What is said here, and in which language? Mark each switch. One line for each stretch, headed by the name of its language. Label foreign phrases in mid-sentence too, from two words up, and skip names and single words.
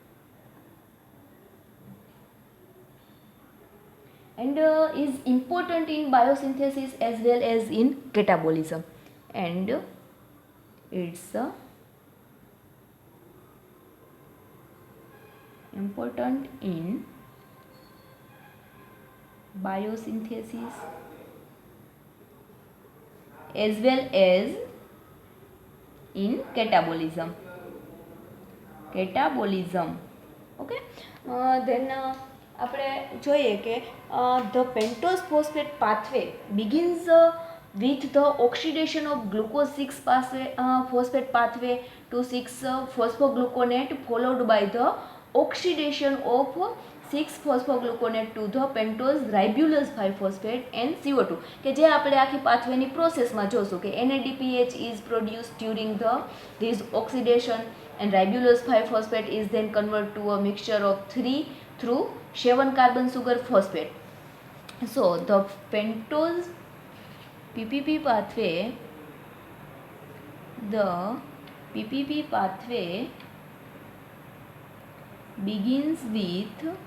English: and is important in biosynthesis as well as in catabolism, and it's important in biosynthesis as well as in catabolism. Okay, then
Gujarati: આપણે જોઈએ કે
English: the pentose phosphate pathway begins with the oxidation of glucose 6 phosphate pathway to 6 phosphogluconate followed by the oxidation of 6 phosphogluconate to the pentose ribulose 5 phosphate and CO2
Gujarati: કે જે આપણે આખી પાથવેની પ્રોસેસમાં જોશું કે
English: NADPH is produced during this oxidation and ribulose 5 phosphate is then converted to a mixture of 3 through 7 carbon sugar phosphate. So the pentose PPP pathway, the PPP pathway begins with